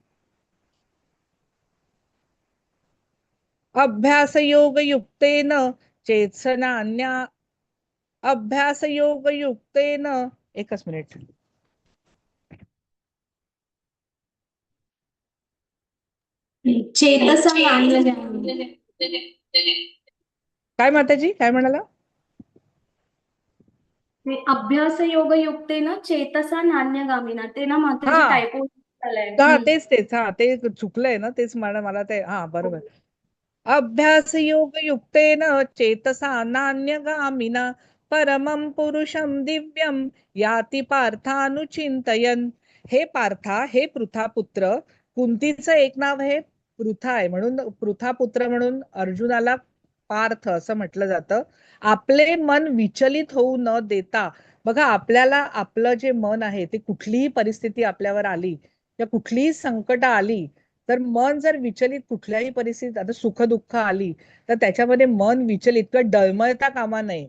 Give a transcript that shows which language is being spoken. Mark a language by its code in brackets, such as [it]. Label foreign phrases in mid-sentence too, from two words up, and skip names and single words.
[sa] अभ्यास योग युक्तेन चेतसनान्या अभ्यास योग युक्तेन, [mr] एकच मिनिट. [sa] चेतसा नान्यगामिना. [mr] काय माताजी काय म्हणाला? [sa] अभ्यास योग युक्तेन चेतसा नान्यगामिना, [mr] ते ना माताजी हा टायपो झालंय. हा तेच तेच, हा ते चुकलंय ना, तेच मला मला ते, हा बरोबर. [sa] अभ्यास योग युक्तेन चेतसा नान्यगामिना परमं पुरुषं दिव्यं याति पार्थानुचिंतयन्. [mr] हे पार्था, हे पृथापुत्र, कुंतीचं एक नाव हे पृथा आहे म्हणून पृथापुत्र म्हणून अर्जुनाला पार्थ असं म्हटलं जातं. आपले मन विचलित होऊ न देता, बघा आपल्याला आपलं जे मन आहे ते कुठलीही परिस्थिती आपल्यावर आली किंवा कुठलीही संकट आली तर मन जर विचलित, कुठल्याही परिस्थितीत आता सुख दुःख आली तर त्याच्यामध्ये मन विचलित किंवा डळमळता कामा नये.